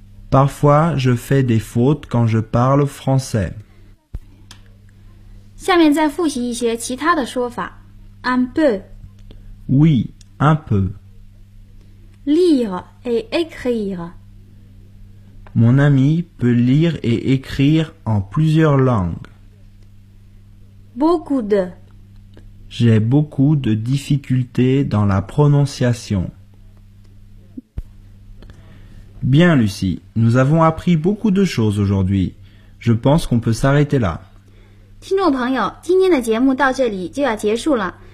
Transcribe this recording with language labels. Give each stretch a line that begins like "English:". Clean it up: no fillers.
French: Parfois, je fais des fautes quand je parle français.
Chinese: 下面再复习一些其他的说法。
French: Un peu. Oui, un peu. Lire et écrire. Mon ami peut lire et écrire en plusieurs langues. Beaucoup de. J'ai beaucoup de difficultés dans la prononciation. Bien, Lucie, nous avons appris beaucoup de choses aujourd'hui. Je pense qu'on peut s'arrêter là.
Chinese: 听众朋友，今天的节目到这里就要结束了。